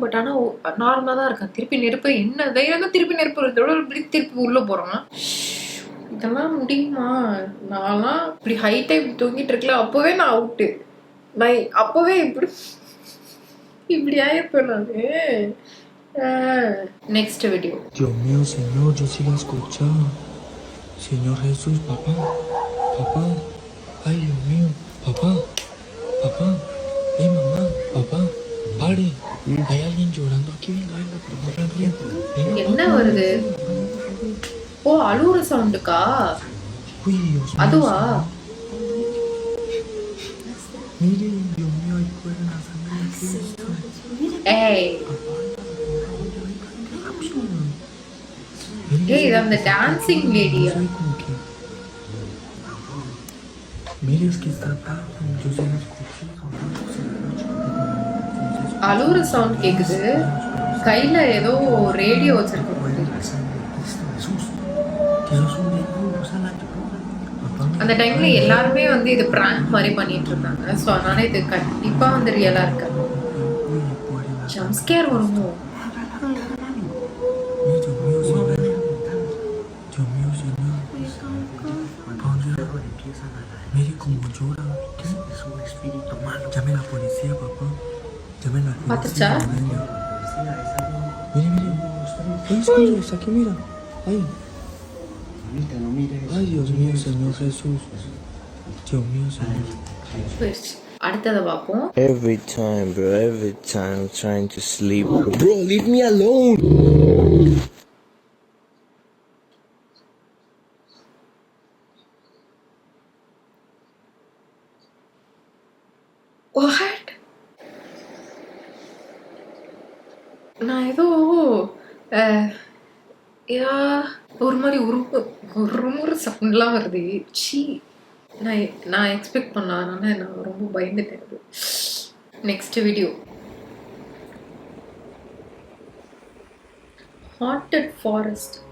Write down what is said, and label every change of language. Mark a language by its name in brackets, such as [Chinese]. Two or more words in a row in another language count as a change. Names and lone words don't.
[Tamil] பட் ஆனா நார்மலா தான் இருக்கான். திருப்பி நெருப்பு என்ன தைரியம் திருப்பி நெருப்பு திருப்பி உள்ள போறான். இதெல்லாம் முடியுமா? நான்லாம் இப்படி ஹைட்டா இப்படி தூங்கிட்டு இருக்கல. அப்பவே நான் அவுட்டு. நான் அப்பவே இப்படி ஆயிருப்பேன் நானு. [English] Next video. [Spanish] Dios mío, Señor, yo sí la escuché. Señor Jesús, papá. Ay, Dios mío, papá. Mamá, papá, pare. Hay alguien llorando aquí. Venga, [Tamil] என்ன வருது? ஓ அழுற சவுண்டுக்கா? [Spanish] Uy, Dios mío. [Tamil] அதுவா? [Spanish] Mire, Dios mío, ahí fuera la sangre de Cristo. [Tamil] ஏய் இது அந்த டான்சிங் லேடியா? [Spanish] Mire, es que está tarde. Yo se la escuché. [Tamil] அழுற சவுண்ட் கேக்குது. கையில ஏதோ ரேடியோ வச்சிருக்காங்க. அந்த டைம்ல எல்லாருமே வந்து இது பிராங்க் மாதிரி பண்ணிட்டு இருந்தாங்க. ஸோ அதனால இது கண்டிப்பா வந்து ரியலா இருக்கு. ஜம்ஸ்கேர் வருமோ? [Spanish] Mire cómo llora. ¿Qué es un espíritu malo? Llame a la policía, papá. Llame a la policía. ¿Patacha? Mire. Ay, escucha, está aquí, mira. Ay. No mires. Ay, Dios mío, Señor Jesús. Dios mío, Señor. [Tamil] அடுத்ததை பார்ப்போம். [English] Every time I'm trying to sleep. Bro, leave me alone. What? [Tamil] நான் ஏதோ ஒரு மாதிரி ஒரு சவுண்ட்லாம் வருது. சி நான் எக்ஸ்பெக்ட் பண்ணாதனால நான் ரொம்ப பயந்துட்டேன். [English] Next video. Haunted forest.